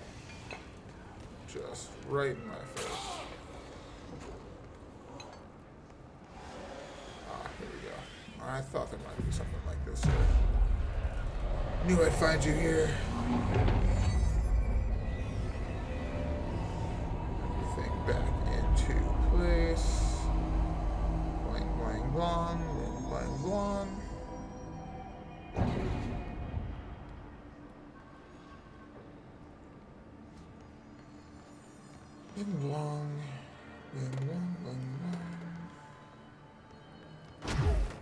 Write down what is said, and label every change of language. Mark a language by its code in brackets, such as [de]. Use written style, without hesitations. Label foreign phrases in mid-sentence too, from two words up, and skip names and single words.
[en] Just right in my face. Ah, here we go. I thought there might be something like this here. Knew I'd find you here. Everything back into place. Blang, blang, blang, blang, blang, blang. Bing blong, bing blong, bing blong.